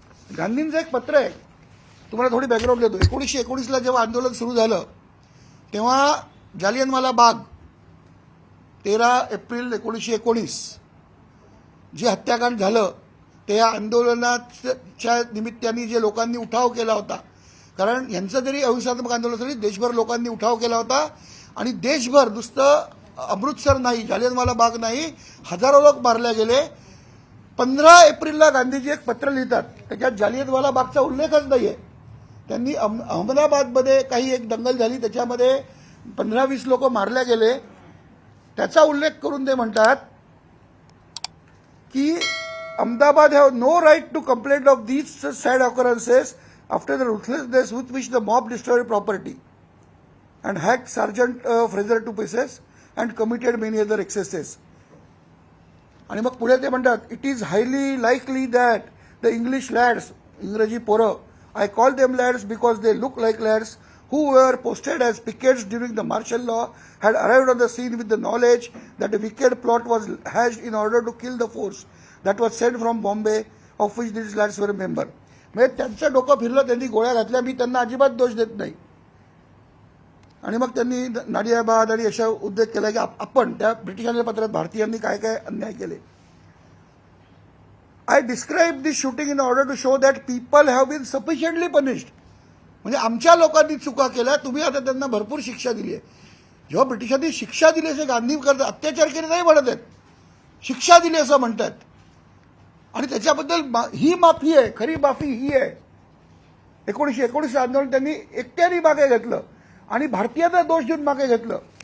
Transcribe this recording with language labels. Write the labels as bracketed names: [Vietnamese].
[Marathi] गांधींचं एक पत्र आहे, तुम्हाला थोडी बॅकग्राऊंड देतो. 1919ला जेव्हा आंदोलन सुरू झालं तेव्हा जालियनवाला बाग 13 एप्रिल 1919 जे हत्याकांड झालं, ते या आंदोलनाच्या निमित्ताने जे लोकांनी उठाव केला होता, कारण यांचं जरी अहिंसात्मक आंदोलन तरी देशभर लोकांनी उठाव केला होता. आणि देशभर नुसतं अमृतसर नाही, जालियनवाला बाग नाही, हजारो लोक मारले गेले. 15 एप्रिलला गांधीजी एक पत्र लिहितात, त्याच्यात जालियनवाला बागचा उल्लेखच नाही आहे. त्यांनी अहमदाबादमध्ये काही एक दंगल झाली, त्याच्यामध्ये 15-20 लोक मारले गेले, त्याचा उल्लेख करून ते म्हणतात की [English] Ahmedabad have no right to complain of these sad occurrences after the ruthlessness with which the mob destroyed property and hacked Sergeant Fraser to pieces and committed many other excesses. [Marathi] आणि मग पुढे ते म्हणतात, [English] it is highly likely that the English lads, [Marathi] इंग्रजी पोरं, [English] I call them lads because they look like lads, who were posted as pickets during the martial law, had arrived on the scene with the knowledge that a wicked plot was hatched in order to kill the force that was sent from Bombay, of which these lads were a member. [Marathi] म्हणजे त्यांचं डोकं फिरलं, त्यांनी गोळ्या घातल्या. मी त्यांना अजिबात दोष देत नाही. आणि मग त्यांनी नाडियाबाद आणि अशा उद्योग केला की आपण त्या ब्रिटिशांच्या पत्रात भारतीयांनी काय काय अन्याय केले. [English] I describe this shooting in order to show that people have been sufficiently punished. [Marathi] म्हणजे आमच्या लोकांनी चुका केल्या, तुम्ही आता त्यांना भरपूर शिक्षा दिली आहे. जेव्हा ब्रिटिशांनी शिक्षा दिली असे गांधी करतात, अत्याचार केले नाही म्हणत आहेत, शिक्षा दिली असं म्हणतात. आणि त्याच्याबद्दल ही माफी आहे, खरी माफी ही आहे. 1919 आंदोलन त्यांनी एकट्याने मागे घेतलं आणि भारतीयांना दोष देऊन मागे घेतलं.